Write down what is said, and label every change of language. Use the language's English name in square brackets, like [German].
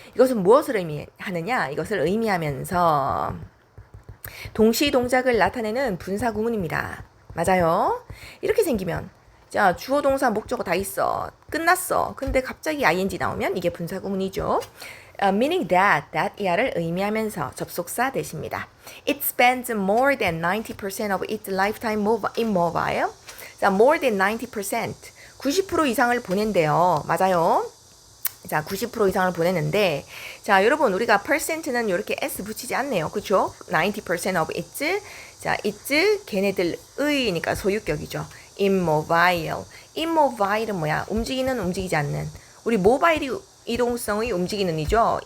[Korean] 이것은 무엇을 의미하느냐? 이것을 의미하면서 동시 동작을 나타내는 분사 구문입니다. 맞아요. 이렇게 생기면 자, 주어 동사 목적어 다 있어. 끝났어. 근데 갑자기 ing 나오면 이게 분사 구문이죠. [English] meaning that [Korean] 이하를 의미하면서 접속사 대십니다. [English] It spends more than 90% of its lifetime immobile. [Korean] 자, more than 90%. 90% 이상을 보낸대요. 맞아요. 자, 90% 이상을 보내는데, 자, 여러분, 우리가 percent는 이렇게 s 붙이지 않네요. 그쵸? [English] 90% of its. [Korean] 자, its, 걔네들의니까 소유격이죠. immobile. immobile은 뭐야? 움직이지 않는. 우리 모바일이 이동성의 움직이는 이죠.